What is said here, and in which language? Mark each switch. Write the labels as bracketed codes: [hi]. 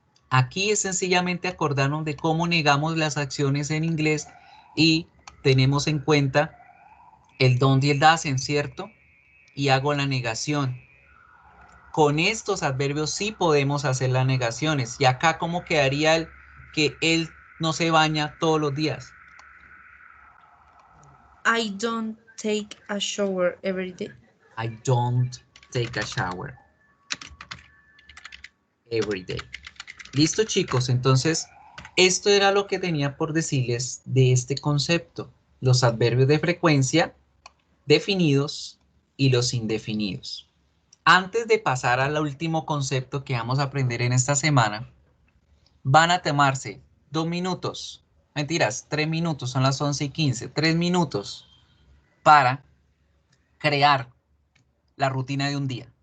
[es] Aquí es sencillamente acordarnos de cómo negamos las acciones en inglés y tenemos en cuenta el don't y el doesn't, ¿cierto? Y hago la negación. Con estos adverbios sí podemos hacer las negaciones. Y acá, ¿cómo quedaría el que él no se baña todos los días? [en] I don't take a shower every day. I don't take a shower every day. [es] Listo, chicos. Entonces, esto era lo que tenía por decirles de este concepto. Los adverbios de frecuencia definidos y los indefinidos. Antes de pasar al último concepto que vamos a aprender en esta semana, van a tomarse 2 minutos, mentiras, 3 minutos, son las 11:15, 3 minutos para crear la rutina de un día.